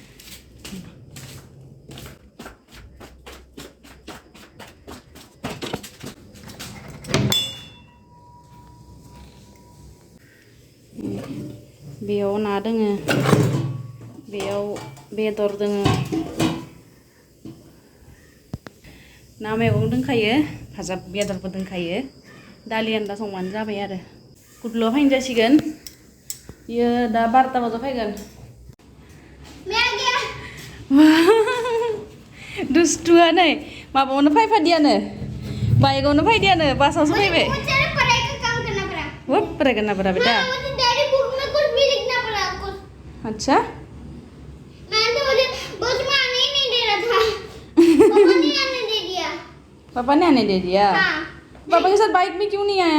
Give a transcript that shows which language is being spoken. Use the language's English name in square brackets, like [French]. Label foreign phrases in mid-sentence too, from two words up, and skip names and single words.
[Bodo] बेयाव ना दोङो बेयाव बेदर दोङो ना मैगं दोनखायो भाजा बेदरबो दोनखायो दालि आन्दा संबानो जाबाय आरो गुदलुआ फैनो जासिगोन बियो दा 12टा बाजायाव फैगोन दुस्थुआ नै माबायावनो फैफादियानो बाइकआवनो फैदियानो बासावसो फैबाय [Hindi] वो पढ़ाई करना पड़ा बेटा अच्छा पापा ने आने दे दिया हाँ। पापा के साथ बाइक में क्यों नहीं आया